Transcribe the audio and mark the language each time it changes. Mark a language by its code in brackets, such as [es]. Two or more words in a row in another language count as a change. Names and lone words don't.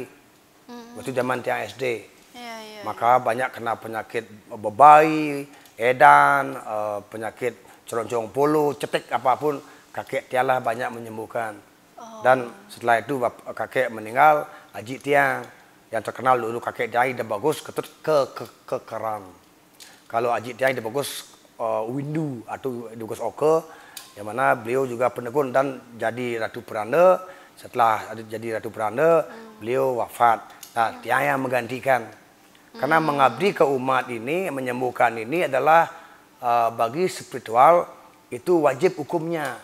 [id] Waktu zaman tiang SD. Maka banyak kena penyakit bebai, edan, penyakit ceroncong polo, cetek apapun, kakek tianglah banyak menyembuhkan. Dan setelah itu kakek meninggal, Haji Tiang yang terkenal dulu kakek Tiang Ide Bagus ketut kekeran. Kalau Haji Tiang Ide Bagus Windu atau Bagus Oke, yang mana beliau juga pendekun dan jadi Ratu Peranda. Setelah jadi Ratu Peranda, beliau wafat. Nah, Tiang yang menggantikan. Karena mengabdi ke umat ini, menyembuhkan ini adalah bagi spiritual itu wajib hukumnya.